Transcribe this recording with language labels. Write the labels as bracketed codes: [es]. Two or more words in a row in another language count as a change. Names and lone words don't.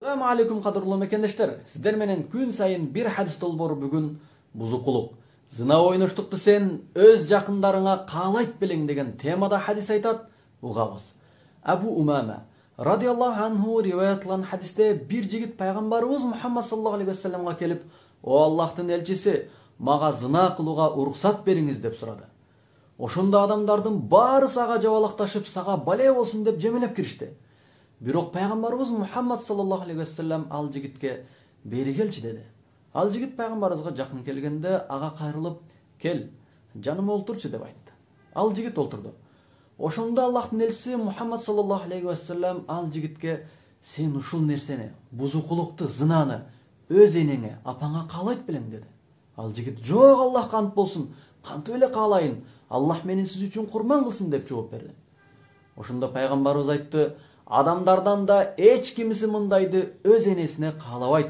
[ar] السلام عليكم [ky] кадырлуу мекендештер. Сиздер менен күн сайын бир хадис долбоору бүгүн бузукулук. Зына ойноштукту сен өз жакындарыңа каалайт белең деген темада хадис айтат. Угабыз. Абу Умама [ar] رضي الله عنه [ky] риваятланган хадисте бир жигит пайгамбарыбыз Мухаммад [ar] صلى الله عليه وسلم [ky] келип, "О Аллахтын элчиси, мага зына кылууга уруксат бериңиз" деп сурады. Ошондо адамдардын баары сага жабалакташып, сага бале болсун деп жемелеп киришти. Бирок пайгамбарыбыз Мухаммад [ar] صلى الله عليه وسلم [ky] ал жигитке "Бери келчи" деди. Ал жигит пайгамбарыбызга жакын келгенде ага кайрылып, "Кел, жаныма олтурчу" деп айтты. Ал жигит олтурду. Ошондо Аллахтын элчиси Мухаммад [ar] صلى الله عليه وسلم [ky] ал жигитке "Сен ушул нерсени, бузукулукту, зынаны өз энеңе, апаңа каалайт белең" деди. Ал жигит "Жок, Аллахка ант болсун, кантип эле каалайын? Аллах мени сиз үчүн курман кылсын" деп жооп берди. Ошондо пайгамбарыбыз айтты: "Адамдардан да эч кимиси мындайды өз энесине каалабайт.